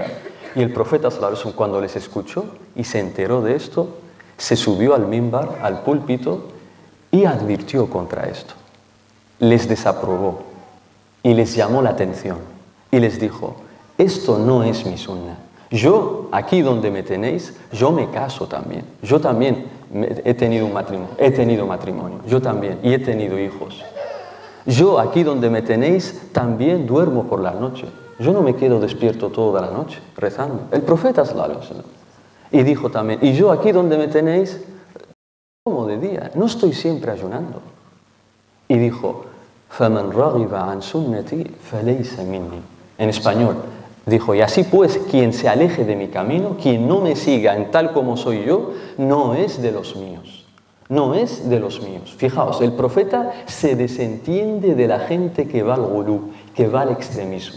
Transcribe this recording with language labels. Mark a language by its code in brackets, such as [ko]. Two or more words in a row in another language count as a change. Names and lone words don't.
[es] Y el profeta [ar] صلى الله عليه وسلم, [es] cuando les escuchó y se enteró de esto, se subió al mimbar, al púlpito, y advirtió contra esto. Les desaprobó y les llamó la atención y les dijo: esto no es mi sunna. Yo, aquí donde me tenéis, yo me caso también. Yo también he tenido matrimonio, yo también, y he tenido hijos. Yo, aquí donde me tenéis, también duermo por la noche. Yo no me quedo despierto toda la noche rezando. El profeta [ar] صلى الله عليه وسلم. [es] Y dijo también: y yo, aquí donde me tenéis, como de día, no estoy siempre ayunando. Y dijo: [ar] فَمَنْ رَغِبَ عَنْ سُنَّتِي فَلَيْسَ مِنِّي. [es] En español, dijo: y así pues, quien se aleje de mi camino, quien no me siga en tal como soy yo, no es de los míos. No es de los míos. Fijaos, el profeta se desentiende de la gente que va al gulú, que va al extremismo.